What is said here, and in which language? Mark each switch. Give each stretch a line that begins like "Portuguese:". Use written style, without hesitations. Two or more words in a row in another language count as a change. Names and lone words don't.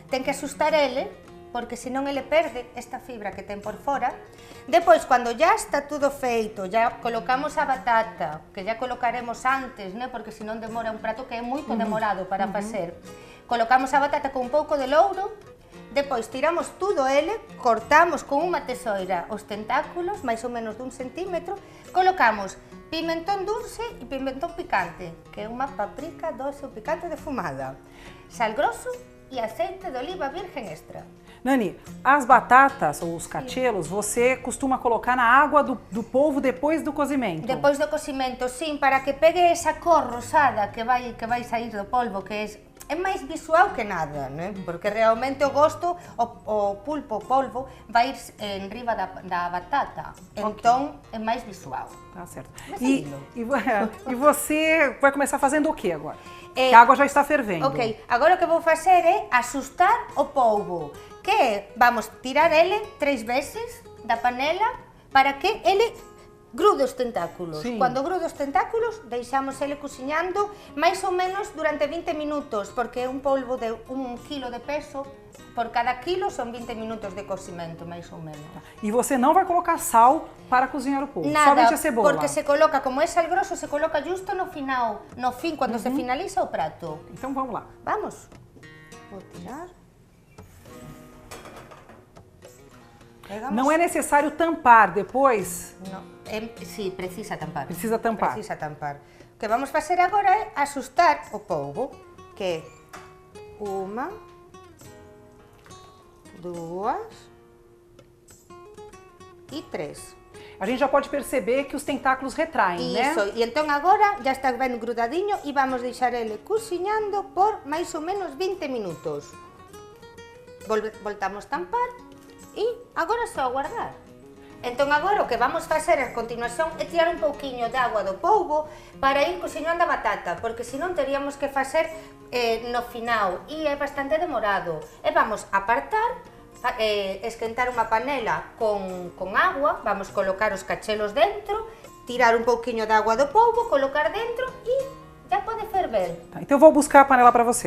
Portuguese: Tem que assustar ele, porque senão ele perde esta fibra que tem por fora. Depois, quando já está tudo feito, já colocamos a batata, que já colocaremos antes, né? Porque senão demora um prato que é muito demorado para fazer. Colocamos a batata com um pouco de louro Depois tiramos tudo ele,
Galician: cortamos con unha tesoira os tentáculos, máis ou menos dun centímetro, colocamos pimentón dulce e pimentón picante, que é unha paprika doce ou picante defumada, sal grosso e azeite de oliva virgen extra.
Portuguese: Nani, as batatas ou os cachelos, você costuma colocar na água do polvo depois do cozimento?
Galician: Depois do cocimento, sim, para que pegue esa cor rosada que vai sair do polvo, que é máis visual que nada, né? Porque realmente o gosto, o pulpo, o polvo, vai ir en riba da batata, então é máis visual.
Portuguese: Tá certo. Mas E você vai começar fazendo o que agora? Que a água já está fervendo.
Galician: Ok, agora o que vou facer é asustar o polvo, que vamos tirar ele 3 veces da panela para que ele grude os tentáculos. Sí. Cando grude os tentáculos, deixamos ele cociñando máis ou menos durante 20 minutos, porque é un polvo de 1 kilo de peso, por cada quilo son 20 minutos de cocimento, máis ou menos.
Portuguese: E você não vai colocar sal para cozinhar o polvo,
Galician: Nada,
Portuguese: somente a cebola.
Galician: porque se coloca, como é sal grosso, se coloca justo no final, no fin, cando se finaliza o prato.
Portuguese: Então vamos lá. Vamos. Vou tirar. Pegamos. Não é necessário tampar depois?
Galician: No, sí, precisa tampar.
Portuguese: Precisa tampar. Precisa tampar.
Galician: O que vamos facer agora é asustar o polvo, que é 1, 2 e 3.
Portuguese: A gente já pode perceber que os tentáculos retraem, né?
Galician: Iso, e entón agora já está ben grudadiño e vamos deixar ele cociñando por máis ou menos 20 minutos. Voltamos tampar e agora só aguardar. Entón agora o que vamos facer a continuación é tirar un pouquiño de agua do polvo para ir cociñando a batata, porque senón teríamos que facer no final e é bastante demorado. E vamos apartar, esquentar unha panela con agua, vamos colocar os cachelos dentro, tirar un pouquiño de agua do polvo, colocar dentro e já pode ferver.
Portuguese: Tá, então eu vou buscar a panela para você.